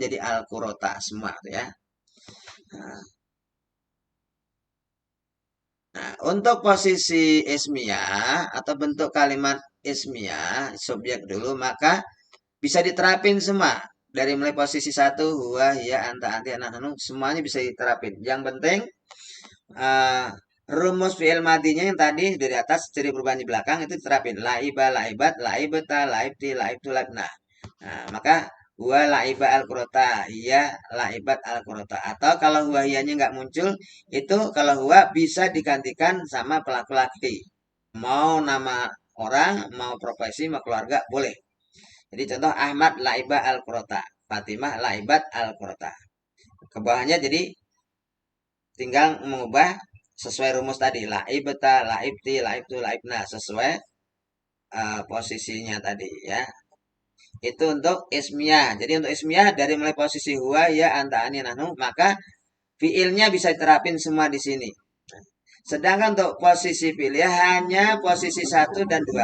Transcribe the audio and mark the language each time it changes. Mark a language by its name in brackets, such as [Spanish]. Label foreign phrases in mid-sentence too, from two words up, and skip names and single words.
[Indonesian] Kurotun jadi al kurota semua ya. Nah, Nah, untuk posisi ismiyah atau bentuk kalimat ismiyah, subjek dulu, maka bisa diterapin semua. Dari mulai posisi satu, [Arabic] هو، هي، أنت، أنتِ، أنا، نحن, [Indonesian] semuanya bisa diterapin. Yang penting, eh, rumus fi'il madinya yang tadi dari atas, ciri perubahan di belakang, itu diterapin. [Arabic] لعب، لعبت، لعبتَ، لعبتِ، لعبتُ، لعبنا. [Indonesian] Nah, maka [Arabic] هو لعب الكرة, هي لعبت الكرة. [Indonesian] Atau kalau huwa hiyanya nggak muncul, itu kalau huwa bisa digantikan sama pelaku laki. Mau nama orang, mau profesi, mau keluarga, boleh. Jadi contoh Ahmad [Arabic] لعب الكرة, [Indonesian] Fatimah [Arabic] لعبت الكرة. [Indonesian] Ke bawahnya jadi tinggal mengubah sesuai rumus tadi. [Arabic] لعبتَ، لعبتِ، لعبتُ، لعبنا. [Indonesian] Sesuai posisinya tadi ya. Itu untuk ismiyah. Jadi untuk ismiyah dari mulai posisi [Arabic] هو، يا، أنت، أني، نحن, [Indonesian] maka fiilnya bisa diterapin semua di sini. Sedangkan untuk posisi fi'liyah hanya posisi satu dan dua.